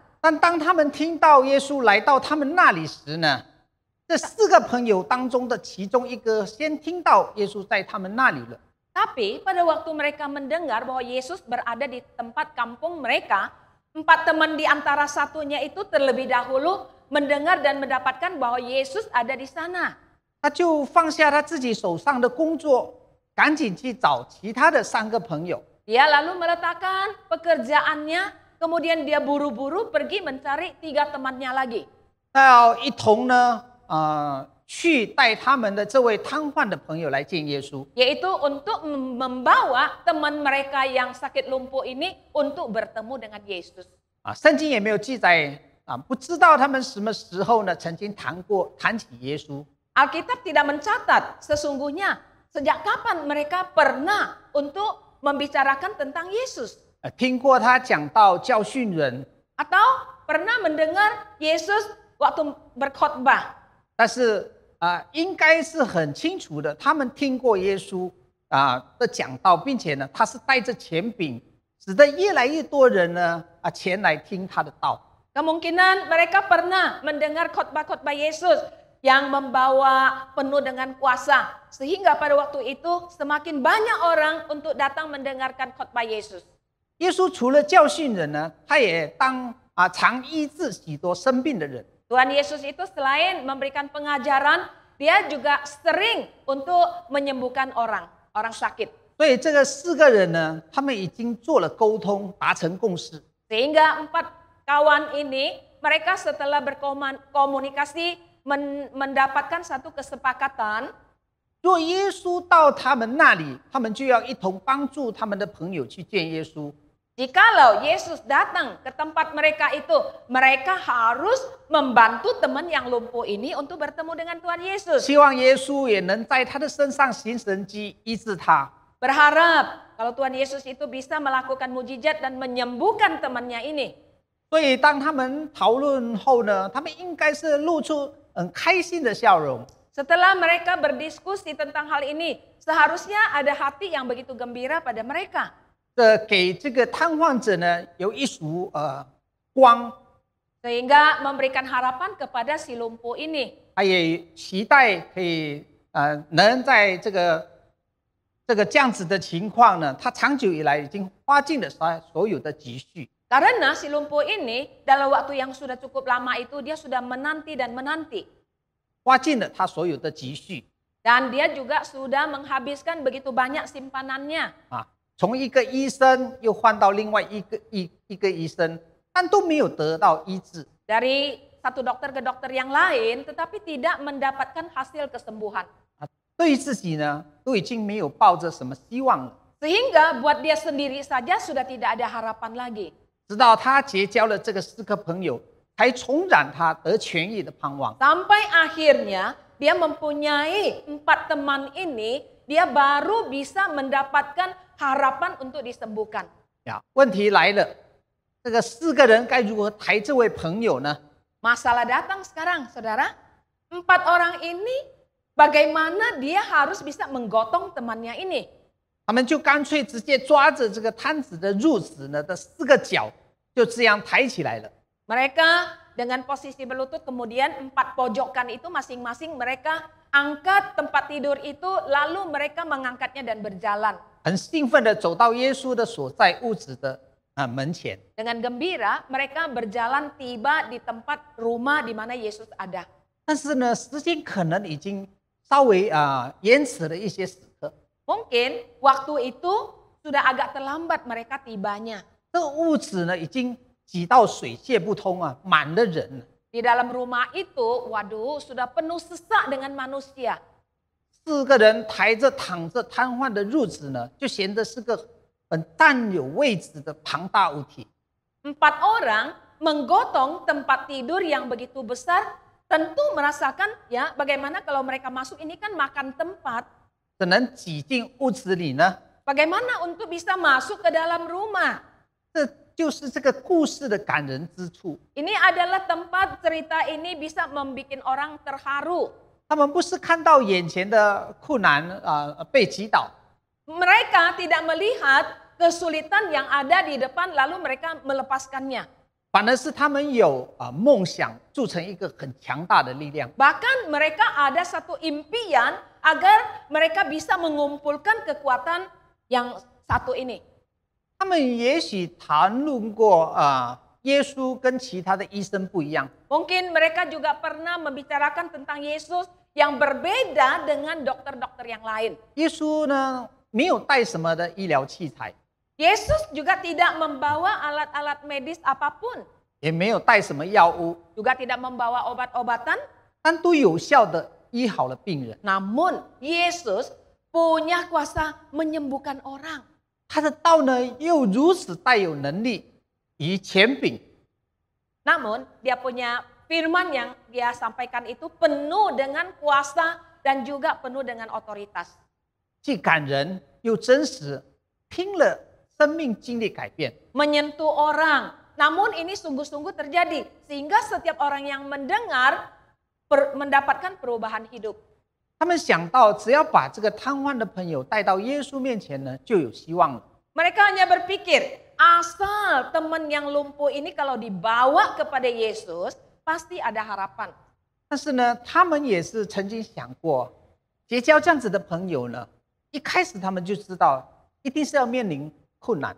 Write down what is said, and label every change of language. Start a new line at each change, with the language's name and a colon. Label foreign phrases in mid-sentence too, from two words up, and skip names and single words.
Chinese: 但当他们听到耶稣来到他们那里时呢，这4个朋友当中的其中一个先听到耶稣在他们那里了。
Indonesian: Tapi pada waktu mereka mendengar bahwa Yesus berada di tempat kampung mereka, 4 teman di antara satunya itu terlebih dahulu mendengar dan mendapatkan bahwa Yesus ada di sana.
Chinese: 他就放下他自己手上的工作，赶紧去找其他的3个朋友。
Indonesian: Dia lalu meletakkan pekerjaannya, kemudian dia buru-buru pergi mencari 3 temannya lagi.
Chinese: 要一同呢，去带他们的这位瘫痪的朋友来见耶稣，
Indonesian: Yaitu untuk membawa teman mereka yang sakit lumpuh ini untuk bertemu dengan Yesus.
Chinese: 圣经也没有记载不知道他们什么时候呢曾经谈起耶稣。
Indonesian: Alkitab tidak mencatat sesungguhnya sejak kapan mereka pernah untuk membicarakan tentang Yesus.
Chinese: 听过他讲道教训人，
Indonesian: Atau pernah mendengar Yesus waktu berkhotbah.
Chinese: 但是应该是很清楚的，他们听过耶稣的讲道，并且呢，他是带着权柄，使得越来越多人呢前来听他的道。
Indonesian: Kemungkinan mereka pernah mendengar khotbah-khotbah Yesus yang membawa penuh dengan kuasa. Sehingga pada waktu itu semakin banyak orang untuk datang mendengarkan khotbah Yesus.
Chinese: 耶稣除了教训人呢，他也常医治许多生病的人。
Indonesian: Tuhan Yesus itu selain memberikan pengajaran, dia juga sering untuk menyembuhkan orang sakit.
Chinese: 所以这个4个人呢，他们已经做了沟通，达成共识。
Indonesian: Sehingga 4 kawan ini, mereka setelah berkomunikasi mendapatkan satu kesepakatan.
Chinese: 若耶稣到他们那里，他们就要一同帮助他们的朋友去见耶稣。
Indonesian: Jikalau Yesus datang ke tempat mereka itu, mereka harus membantu teman yang lumpuh ini untuk bertemu dengan Tuhan Yesus.
Chinese: 希望耶稣也能在他的身上行神迹，医治他。
Indonesian: Berharap kalau Tuhan Yesus itu bisa melakukan mujizat dan menyembuhkan temannya ini.
Chinese: 所以当他们讨论后呢，他们应该是露出很开心的笑容。
Indonesian: Setelah mereka berdiskusi tentang hal ini, seharusnya ada hati yang begitu gembira pada mereka.
Chinese: 给这个瘫痪者呢有一束光，
Indonesian: Sehingga memberikan harapan kepada si lumpuh ini.
Chinese: 他也期待可以能在这样子的情况呢，他长久以来已经花尽了所有的积蓄。
Indonesian: Karena si lumpuh ini dalam waktu yang sudah cukup lama itu dia sudah menanti dan menanti.
Chinese: 花尽了他所有的积蓄
Indonesian: Dan dia juga sudah menghabiskan begitu banyak simpanannya.
Chinese: 从一个医生又换到另外一个医生，但都没有得到医治。
Indonesian: Dari satu dokter ke dokter yang lain, tetapi tidak mendapatkan hasil kesembuhan.
Chinese: 对于自己呢，都已经没有抱着什么希望了。
Indonesian: Sehingga buat dia sendiri saja sudah tidak ada harapan lagi.
Chinese: 直到他结交了这个4个朋友，才重燃他得痊愈的盼望。
Indonesian: Sampai akhirnya dia mempunyai 4 teman ini, dia baru bisa mendapatkan harapan untuk disembuhkan.
Chinese: 问题来了，这个4个人该如何抬这位朋友呢？
Indonesian: Masalah datang sekarang, saudara. 4 orang ini, bagaimana dia harus bisa menggotong temannya ini?
Chinese: 他们就干脆直接抓着这个摊子的褥子呢的4个角，就这样抬起来了。
Indonesian: Mereka dengan posisi berlutut, kemudian 4 pojokan itu masing-masing mereka angkat tempat tidur itu, lalu mereka mengangkatnya dan berjalan.
Chinese: 很兴奋的走到耶稣的所在屋子的门前。
Indonesian: Dengan gembira mereka berjalan tiba di tempat rumah di mana Yesus ada.
Chinese: 但是呢，时间可能已经稍微延迟了一些时刻。
Indonesian: Mungkin waktu itu sudah agak terlambat mereka tibanya.
Chinese: 这个屋子呢，已经挤到水泄不通啊，满了人了。
Indonesian: Di dalam rumah itu, waduh, sudah penuh sesak dengan manusia.
Chinese: 4 个人抬着躺着瘫痪的褥子呢，就显得是个很占有位置的庞大物体。
Indonesian: 4 orang menggotong tempat tidur yang begitu besar, tentu merasakan ya bagaimana kalau mereka masuk ini kan makan tempat.
Chinese: 只能挤进屋子里呢，
Indonesian: Bagaimana untuk bisa masuk ke dalam rumah?
Chinese: 这就是这个故事的感人之处。
Indonesian: Ini adalah tempat cerita ini bisa membuat orang terharu.
Chinese: 他们不是看到眼前的困难被击倒，
Indonesian: Mereka tidak melihat kesulitan yang ada di depan lalu mereka melepaskannya.
Chinese: 反而是他们有梦想，铸成一个很强大的力量。
Indonesian: Bahkan mereka ada satu impian agar mereka bisa mengumpulkan kekuatan yang satu ini.
Chinese: 他们也许谈论过耶稣跟其他的医生不一样，
Indonesian: Mungkin mereka juga pernah membicarakan tentang Yesus yang berbeda dengan dokter-dokter yang lain.
Chinese: 耶稣呢没有带什么的医疗器材，
Indonesian: Yesus juga tidak membawa alat-alat medis apapun,
Chinese: 也没有带什么药物，
Indonesian: juga tidak membawa obat-obatan.
Chinese: 但都有效的医好了病人。
Indonesian: Namun Yesus punya kuasa menyembuhkan orang.
Chinese: 他的道呢又如此带有能力与权柄，
Indonesian: Namun dia punya firman yang dia sampaikan itu penuh dengan kuasa dan juga penuh dengan otoritas.
Chinese: 既感人又真实，听了生命经历改变。
Indonesian: Menyentuh orang. Namun ini sungguh-sungguh terjadi sehingga setiap orang yang mendengar mendapatkan perubahan hidup.
Chinese: 他们想到，只要把这个瘫痪的朋友带到耶稣面前呢，就有希望了。
Indonesian: Mereka hanya berpikir, asal teman yang lumpuh ini kalau dibawa kepada Yesus, pasti ada harapan.
Chinese: 但是呢，他们也是曾经想过，结交这样子的朋友呢，一开始他们就知道，一定是要面临困难。